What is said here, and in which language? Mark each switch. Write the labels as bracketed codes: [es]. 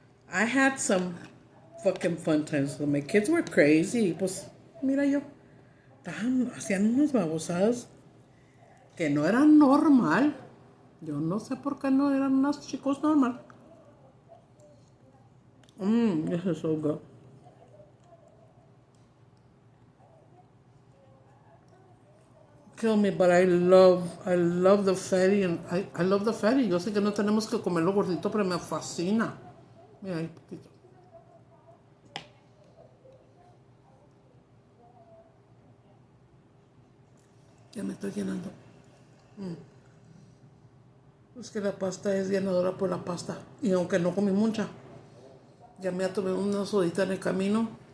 [en] I had some fucking fun times. So my kids were crazy. [es] Pues, mira yo. Hacían unas babosadas que no eran normal. Yo no sé por qué no eran unos chicos normal. [en] This is so good. Kill me, but I love the fatty, and I love the fatty. [es] Yo sé que no tenemos que comerlo gordito, pero me fascina. Mira, ahí poquito. Ya me estoy llenando. Es que la pasta es llenadora por la pasta. Y aunque no comí mucha, ya me tomé una sodita en el camino.